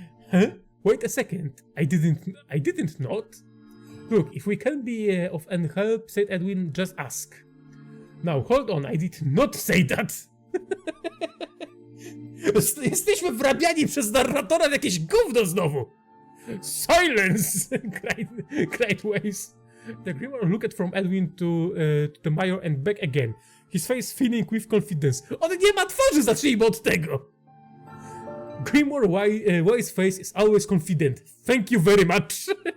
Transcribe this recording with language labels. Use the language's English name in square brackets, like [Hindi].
[English] Huh? Wait a second. I didn't nod. Look, if we can be of any help, said Edwin, just ask. Now, hold on, I did not say that. [Polish] Jesteśmy wrabiani przez narratora w jakieś gówno znowu. [English] Silence! cried Weiss. The Grimoire looked from Edwin to the Major and back again. His face filling with confidence. [Polish] On nie ma twarzy, zacznijmy od tego. [English] Grimoire Weiss' face is always confident. Thank you very much.